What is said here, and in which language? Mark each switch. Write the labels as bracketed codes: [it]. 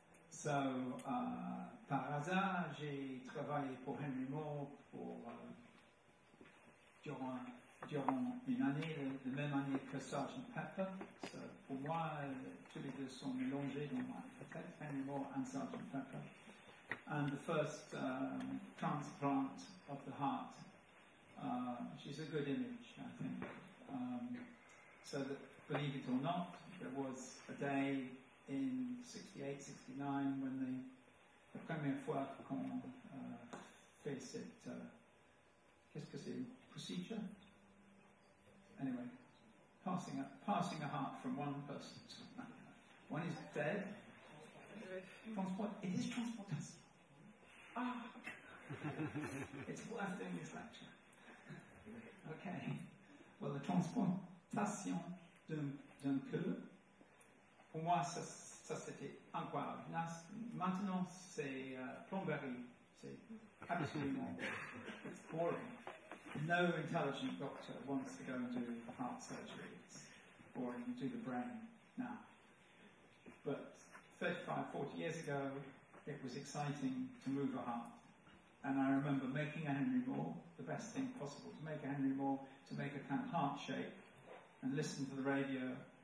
[fr] So, par hasard, j'ai travaillé pour Henry Moore durant une année, la même année que Sgt. Pepper. So, pour moi, tous les deux sont mélangés dans ma tête, Henry Moore and Sgt. Pepper. [en] And the first transplant of the heart, which is a good image, I think. So that, believe it or not, there was a day in 68, 69 when [fr] la première fois qu'on fait cette, qu'est-ce que c'est, [en] procedure? Anyway, passing a heart from one person to another. One is dead. It is transportation. Ah! It's worth doing this lecture. Okay. Well, the transportation [fr] d'un cœur, pour moi, ça c'était incroyable. Maintenant, c'est plomberie. C'est absolument [en] it's boring. No intelligent doctor wants to go and do heart surgery. It's boring. You do the brain now. But 35, 40 years ago, it was exciting to move a heart. And I remember making a Henry Moore, the best thing possible to make a Henry Moore, to make a kind of heart shape, and listen to the radio.